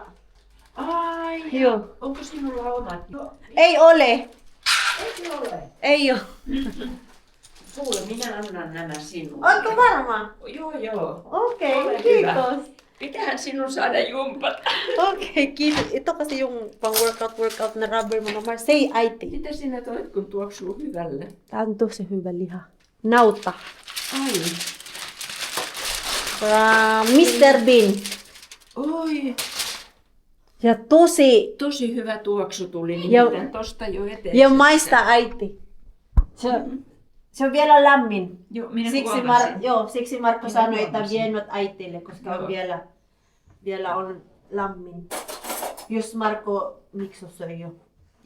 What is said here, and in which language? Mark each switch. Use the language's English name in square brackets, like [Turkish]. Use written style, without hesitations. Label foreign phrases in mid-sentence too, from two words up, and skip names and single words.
[Finnish] Ai, Joo. onko sinulla omat? No, Ei ole. ei ole. Ei ole. Kuule, minä annan nämä sinulle. Ootko varma? Joo. Okei, Ole kiitos. Pitäähän sinun saada jumpat. Okei, kiitos. [Filipino] Ito kasi yung pang workout na rubber mga Mars. [English] Say äiti. [Finnish] Mitä sinä toit, kun tuoksuu hyvälle? Tää on tosi hyvä liha. Nauta. Ai. [English] From Mr. Bean. [Finnish] Oi. Ja Tosi hyvä tuoksu tuli, Ja- nimittäin tosta jo eteen. ja maista äiti. Se on vielä lämmin. Joo, minä Siksi, huomasin. siksi Markko Minä sanoi, että huomasin. vienot äitille, koska on Joo. vielä on lämmin. Jos Marko Mikso söi jo.